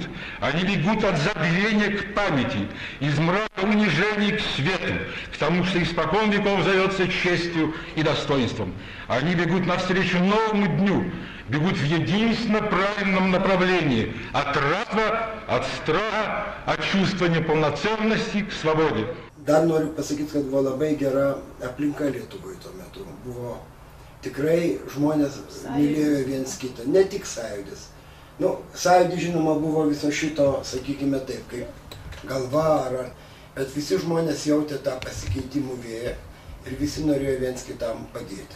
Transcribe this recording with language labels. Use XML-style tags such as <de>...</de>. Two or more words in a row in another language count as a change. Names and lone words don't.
<ru>Они бегут от забвения к памяти, из мрака унижений к свету, к тому, что испокон веков зовется честью и достоинством. Они бегут навстречу новому дню, бегут в единственно правильном направлении, от рабства, от страха, от чувства неполноценности к свободе.</ru> <lt>Dar noriu pasakyti, kad buvo labai gera aplinka Lietuvoje tuo metu. Buvo tikrai žmonės mylėjo viens kitą, ne tik sąjūdis. Sąjūdis, žinoma, buvo viso šito, sakykime taip, kaip galva, bet visi žmonės jautė tą pasikeitimų vėją ir visi norėjo viens kitam padėti.</lt>